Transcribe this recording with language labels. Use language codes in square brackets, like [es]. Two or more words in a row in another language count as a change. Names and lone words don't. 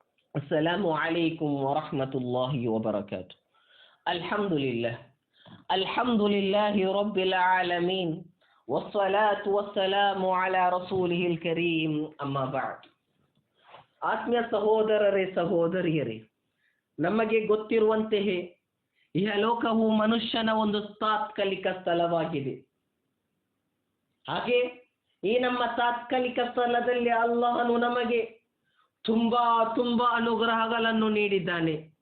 [ar] السلام عليكم ورحمة الله وبركاته. الحمد لله الحمد لله رب العالمين والصلاة والسلام على رسوله الكريم أما بعد. [kn] ಆತ್ಮೀಯ ಸಹೋದರರೇ ಸಹೋದರಿಯರೇ, ನಮಗೆ ಗೊತ್ತಿರುವಂತೆಯೇ ಇಹಲೋಕವು ಮನುಷ್ಯನ ಒಂದು ತಾತ್ಕಾಲಿಕ ಸ್ಥಳವಾಗಿದೆ. ಹಾಗೆ ಈ ನಮ್ಮ ತಾತ್ಕಾಲಿಕ ಸ್ಥಳದಲ್ಲಿ ಅಲ್ಲಾಹನು ನಮಗೆ ತುಂಬಾ ಅನುಗ್ರಹಗಳನ್ನು ನೀಡಿದ್ದಾನೆ.